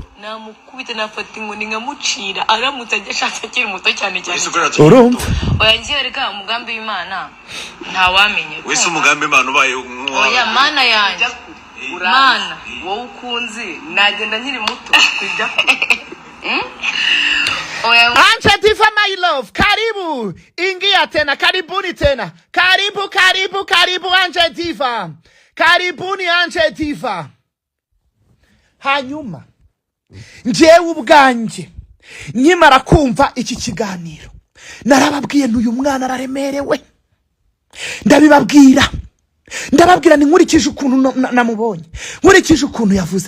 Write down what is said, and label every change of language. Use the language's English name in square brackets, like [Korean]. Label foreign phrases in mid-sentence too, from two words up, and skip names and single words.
[Kinyarwanda] nafata inkoni nkamucira aramutse ajya ashaka akiri muto cyane urumva oya ngiye reka umugambi w'Imana ntawamenye wese umugambi Imana ubaye oya mana yanjye mana wowe ukunzi nagenda nkiri muto kujya [English] Ancha Diva my love, [Swahili] karibu ingia tena, karibuni tena, karibu Ancha Diva, karibuni Ancha Diva. [Kinyarwanda] Hanyuma njyewe ubwanjye nkimara kumva iki kiganiro narababwiye n'uyu mwana araremerewe. Ndabibabwira ni nkurikije ukuntu namubonye, nkurikije ukuntu yavuze.